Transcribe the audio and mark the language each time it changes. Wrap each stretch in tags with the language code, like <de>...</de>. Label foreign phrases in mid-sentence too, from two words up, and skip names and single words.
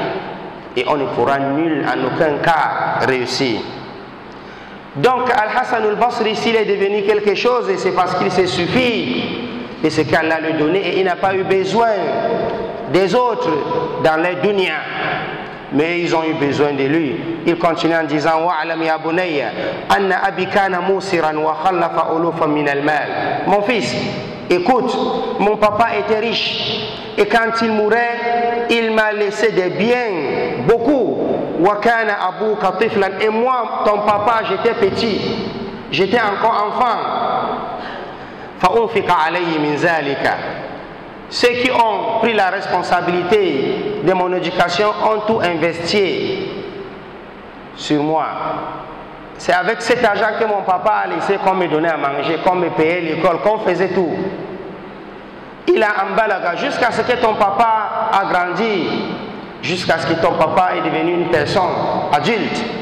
<fr>Et on ne pourra nul en aucun cas réussir. Donc Al-Hassan al-Basri, s'il est devenu quelque chose, c'est parce qu'il se suffit de ce qu'Allah lui donnait et il n'a pas eu besoin des autres dans les dunya. Mais ils ont eu besoin de lui. Il continue en disant</fr> <ar>واعلم يا بني أن أبي كان موسرا وخلف ألوفا من المال.</ar> <fr>Mon fils, écoute, mon papa était riche et quand il mourait, il m'a laissé des biens, beaucoup.</fr> <ar>وكان أبوك طفلا,</ar> <fr>et moi, ton papa, j'étais petit, j'étais encore enfant.</fr> <ar>فأنفق عليه من ذلك.</ar> <fr>Ceux qui ont pris la responsabilité de mon éducation ont tout investi sur moi. C'est avec cet argent que mon papa a laissé qu'on me donnait à manger, qu'on me payait l'école, qu'on faisait tout. Il a embalaga jusqu'à ce que ton papa a grandi, jusqu'à ce que ton papa est devenu une personne adulte.</fr>